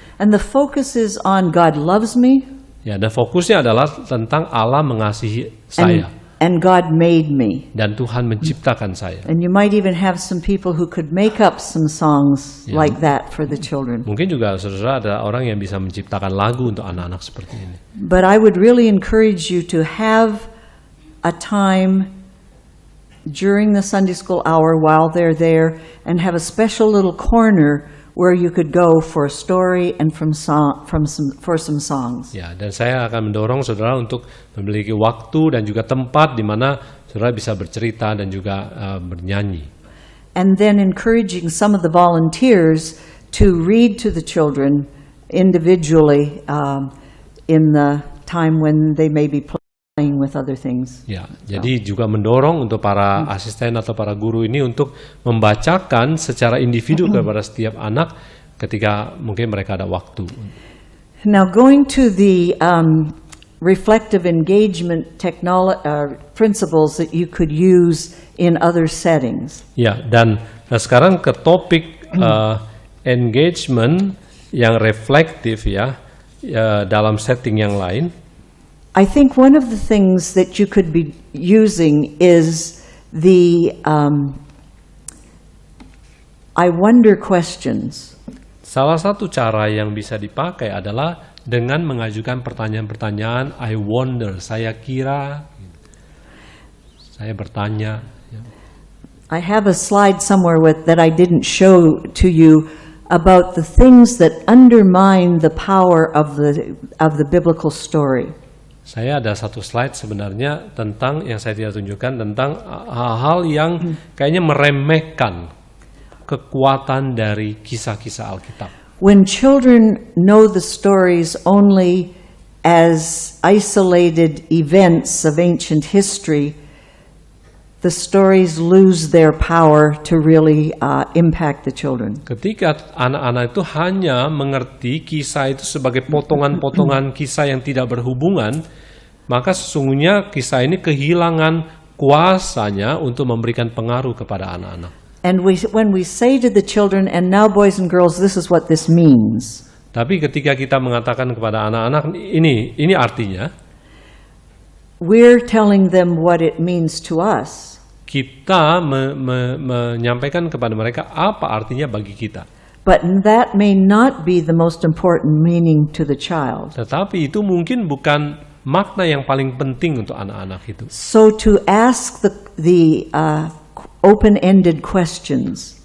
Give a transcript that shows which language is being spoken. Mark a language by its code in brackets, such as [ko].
[en] And the focus is on God loves me. [id] Ya, dan fokusnya adalah tentang Allah mengasihi saya. [en] And God made me. [id] Dan Tuhan menciptakan saya. [en] And you might even have some people who could make up some songs like that for the children. [id] Mungkin juga saudara ada orang yang bisa menciptakan lagu untuk anak-anak seperti ini. [en] But I would really encourage you to have a time during the Sunday school hour while they're there and have a special little corner where you could go for a story and for some songs. [id] Ya, dan saya akan mendorong saudara untuk memiliki waktu dan juga tempat di mana saudara bisa bercerita dan juga bernyanyi. [en] And then encouraging some of the volunteers to read to the children individually in the time when they may be playing with other things. [id] Ya, jadi juga mendorong untuk para asisten atau para guru ini untuk membacakan secara individu kepada setiap anak ketika mungkin mereka ada waktu. [en] Now going to the reflective engagement principles that you could use in other settings. [id] Ya, dan sekarang ke topik engagement yang reflektif ya, dalam setting yang lain. [en] I think one of the things that you could be using is the I wonder questions. [id] Salah satu cara yang bisa dipakai adalah dengan mengajukan pertanyaan-pertanyaan [en] I wonder, [id] saya kira, saya bertanya. [en] I have a slide somewhere that I didn't show to you about the things that undermine the power of the biblical story. [id] Saya ada satu slide sebenarnya tentang yang saya tidak tunjukkan tentang hal-hal yang kayaknya meremehkan kekuatan dari kisah-kisah Alkitab. [en] When children know the stories only as isolated events of ancient history, the stories lose their power to really impact the children. [id] Ketika anak-anak itu hanya mengerti kisah itu sebagai potongan-potongan kisah yang tidak berhubungan, maka sesungguhnya kisah ini kehilangan kuasanya untuk memberikan pengaruh kepada anak-anak. [en] And when we say to the children, and now boys and girls, this is what this means. [id] Tapi ketika kita mengatakan kepada anak-anak, ini artinya, [en] we're telling them what it means to us. [id] kita menyampaikan kepada mereka apa artinya bagi kita. [en] But that may not be the most important meaning to the child. [id] Tetapi itu mungkin bukan makna yang paling penting untuk anak-anak itu. [en] So to ask the open-ended questions.